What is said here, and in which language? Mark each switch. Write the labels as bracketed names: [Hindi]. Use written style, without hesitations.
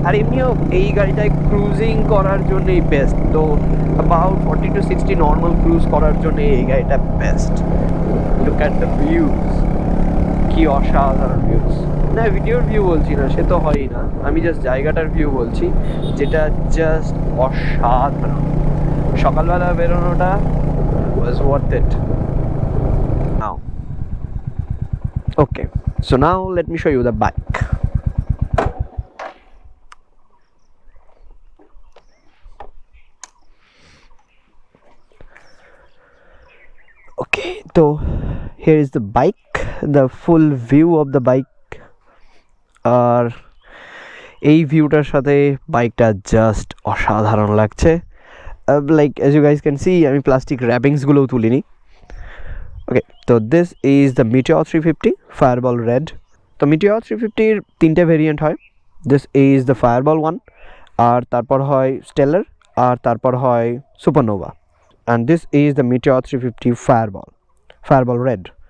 [Bangla] আর এমনিও এই গাড়িটায় ক্রুজিং করার জন্যই বেস্ট, তো অ্যাবাউট 40 to 60 নর্মাল ক্রুজ করার জন্য এই গাড়িটা best. [English] look at the views, [Bangla] কি অসাধারণ [English] Views. [Bangla] না, ভিডিওর ভিউ বলছি না, সে তো হয়ই না, আমি জাস্ট জায়গাটার ভিউ বলছি, যেটা জাস্ট অসাধারণ। সকালবেলা বেরোনোটা [English] was worth it. Now, okay, so now let me show you the bike. Okay, so here is the bike, the full view of the bike. [Bangla] আর এই ভিউটার সাথে বাইকটা জাস্ট অসাধারণ লাগছে। [English] like as you guys can see, [Bangla] আমি plastic র্যাপিংসগুলোও তুলিনি। [English] Okay, তো this is the meteor 350 fireball red. [Bangla] তো meteor 350-র 3টে ভেরিয়েন্ট হয়। [English] this is the fireball 1, [Bangla] আর তারপর হয় স্টেলার, আর তারপর হয় supernova, [English] And this is the meteor 350 fireball red.